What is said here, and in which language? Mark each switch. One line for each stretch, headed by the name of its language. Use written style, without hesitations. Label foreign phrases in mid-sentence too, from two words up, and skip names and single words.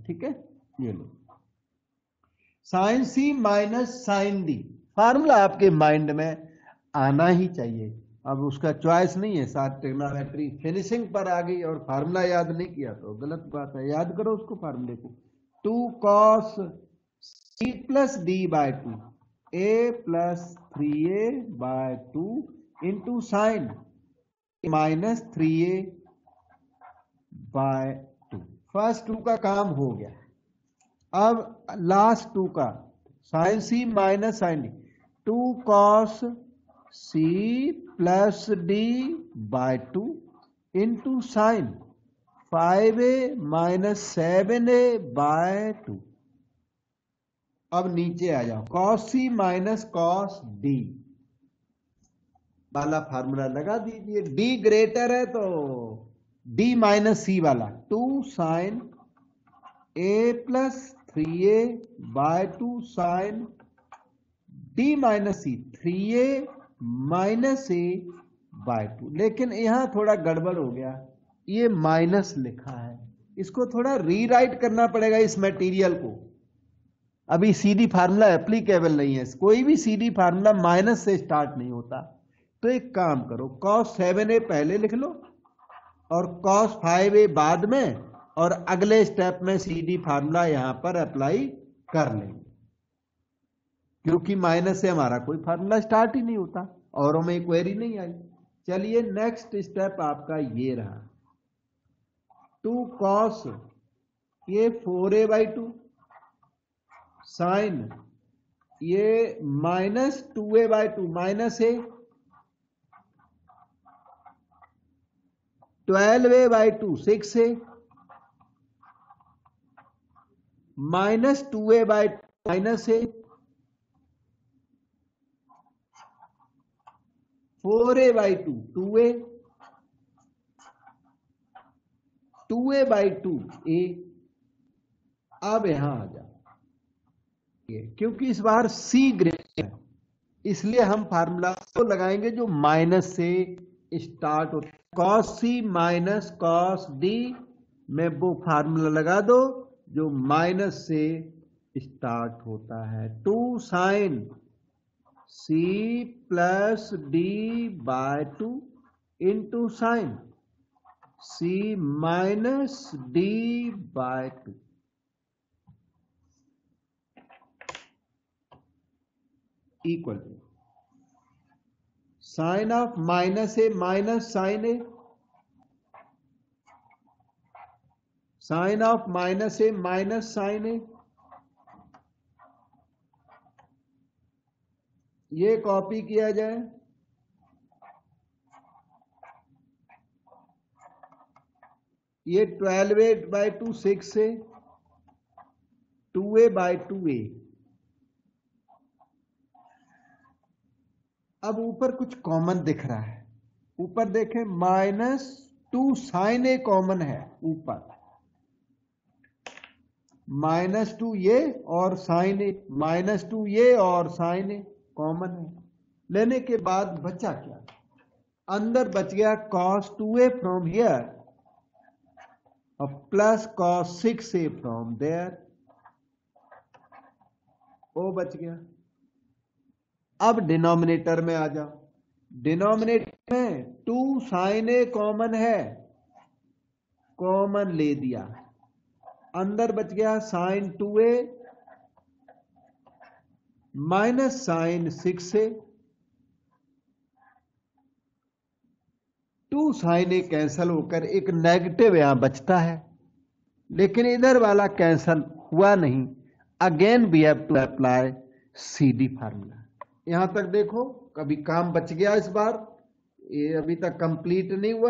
Hindi: ठीक है, ये लो sin c माइनस sin d, फार्मूला आपके माइंड में आना ही चाहिए। अब उसका चॉइस नहीं है, साथ
English: trigonometry finishing
Hindi: पर आ गई और फार्मूला याद नहीं किया तो गलत बात है, याद करो उसको फार्मूले को।
English: 2 cos c + d/2 a + 3a/2 into sin -3a/2.
Hindi: फर्स्ट 2 का काम हो गया, अब लास्ट 2 का sin c माइनस sin d, 2 cos c + d/2 इंटू sin 5a - 7a/2। अब नीचे आ जाओ, cos c - cos d वाला फार्मूला लगा दीजिए। d ग्रेटर है तो d - c वाला 2 sin a + 3a/2 sin d - c 3a - a/2। लेकिन यहां थोड़ा गड़बड़ हो गया, ये माइनस लिखा है, इसको थोड़ा रीराइट करना पड़ेगा इस मटेरियल को। अभी
English: CD formula applicable
Hindi: नहीं है, कोई भी
English: CD formula minus
Hindi: से स्टार्ट नहीं होता। तो एक काम करो, cos 7a पहले लिख लो और cos 5a बाद में, और अगले स्टेप में
English: CD formula
Hindi: यहां पर अप्लाई कर लेंगे, क्योंकि माइनस से हमारा कोई फार्मूला स्टार्ट ही नहीं होता और हमें क्वेरी नहीं आई। चलिए
English: next step
Hindi: आपका ये रहा, 2 cos ये 4a/2 sin ये -2a/2 माइनस a 12a/2 6a -2a/2 माइनस a 4a/2 2a 2a/2 a। अब यहां आ जाओ, क्योंकि इस बार c ग्रेटर है इसलिए हम फार्मूला को लगाएंगे जो माइनस से स्टार्ट होता है। cos c - cos d में वो फार्मूला लगा दो जो माइनस से स्टार्ट होता है।
English: 2 sin c + d/2 into sin c - d/2 equal to sin of -a minus sin a, sin of -a minus sin a,
Hindi: ये कॉपी किया जाए, ये 12a/2 6a 2a/2a। अब ऊपर कुछ कॉमन दिख रहा है, ऊपर देखें -2 sin a कॉमन है ऊपर, माइनस टू ये और साइन ए, माइनस टू ये और साइन ए कॉमन है। लेने के बाद बचा क्या, अंदर बच गया cos 2a
English: from here
Hindi: और प्लस cos 6a
English: from there,
Hindi: वो बच गया। अब डिनोमिनेटर में आ जाओ, डिनोमिनेटर में 2 sin a कॉमन है, कॉमन ले दिया, अंदर बच गया sin 2a माइनस sin 6a, 2 sin a कैंसल होकर एक नेगेटिव यहां बचता है, लेकिन इधर वाला कैंसल हुआ नहीं।
English: Again we have to apply CD formula.
Hindi: यहां तक देखो, कभी काम बच गया इस बार, ये अभी तक कंप्लीट नहीं हुआ।